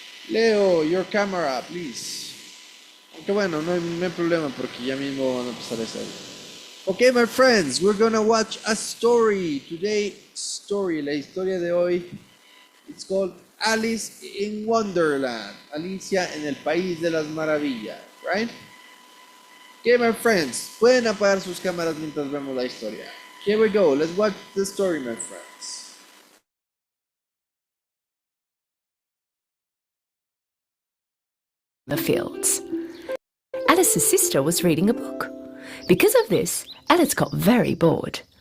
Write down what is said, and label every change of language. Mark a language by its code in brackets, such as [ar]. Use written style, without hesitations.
[en] Leo, your camera, please. [es] Aunque bueno, no hay problema porque ya mismo van a empezar a salir. [en] Okay, my friends, we're gonna watch a story. Today, story, [es] la historia de hoy. [en] It's called Alice in Wonderland. [es] Alicia en el País de las Maravillas, [en] right? Okay, my friends, [es] pueden apagar sus cámaras mientras vemos la historia. [en] Here we go, let's watch the story, my friends. The fields. Alice's sister was reading a book. Because of this, Alice got very bored.